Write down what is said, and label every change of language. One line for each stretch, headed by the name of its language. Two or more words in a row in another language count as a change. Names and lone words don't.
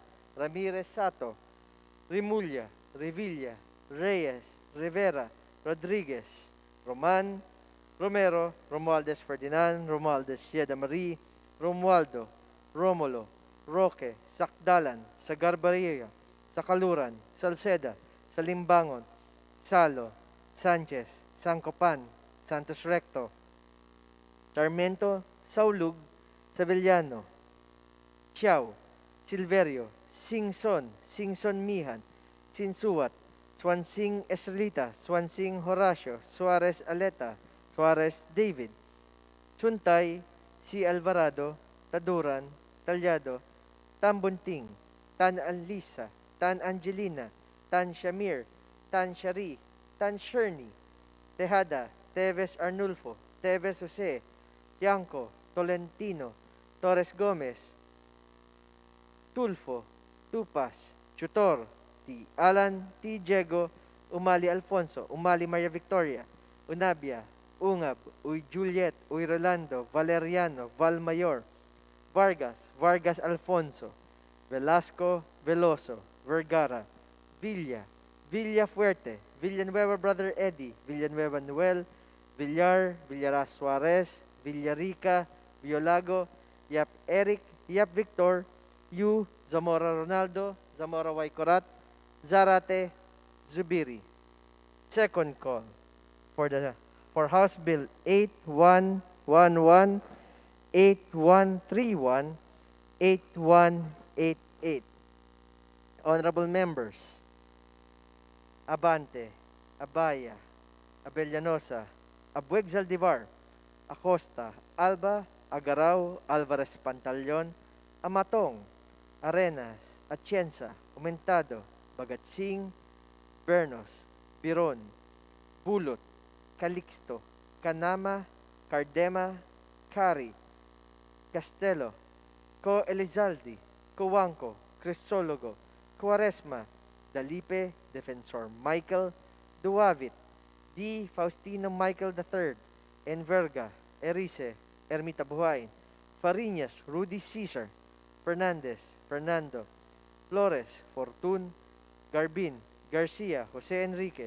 English: Ramirez Sato, Rimulya, Revilla, Reyes, Rivera, Rodriguez, Roman, Romero, Romualdez Ferdinand, Romualdez Yeda Marie, Romualdo, Romulo, Roque, Sakdalan, Sagarbarilla, Sakaluran, Salceda, Salimbangon, Salo, Sanchez, Sancopan, Santos Recto, Sarmento, Saulug, Sevillano, Chiao, Silverio, Singson, Singson Mihan, Sinsuat, Swansing Esrita, Swansing Horacio, Suarez Aleta, Suarez David, Suntay, Si Alvarado, Taduran, Talyado, Tambunting, Tan Anlisa, Tan Angelina, Tan Shamir, Tan Shari, Tan Sherni, Tejada, Teves Arnulfo, Teves Jose, Tianco, Tolentino, Torres Gomez, Tulfo, Tupas, Chutor, T. Alan, T. Diego, Umali Alfonso, Umali Maria Victoria, Unabia, Ungab, Uy Juliet, Uy Rolando, Valeriano, Valmayor, Vargas, Vargas Alfonso, Velasco, Veloso, Vergara, Villa, Villafuerte, Villanueva Brother Eddie, Villanueva Noel, Villar, Villaras Suarez, Villarica, Violago, Yap Eric, Yap Victor, Yu, Zamora Ronaldo, Zamora Waikorat, Zarate, Zubiri. Second call for House Bill 8111, 8131, 8188. Honorable members, Abante, Abaya, Abellanosa, Abueg Zaldivar, Acosta, Alba, Agaraw, Alvarez Pantaleon, Amatong, Arenas, Atienza, Umentado, Bagatsing, Bernos, Biron, Bulot, Calixto, Canama, Cardema, Cari, Castelo, Co Elizaldi, Coanco, Crisologo, Cuaresma, Dalipe, Defensor Michael, Duavit, D. Faustino Michael III, Enverga, Erice, Ermita Buhain, Fariñas, Rudy Cesar, Fernandez, Fernando, Flores, Fortun, Garbin, Garcia, Jose Enrique,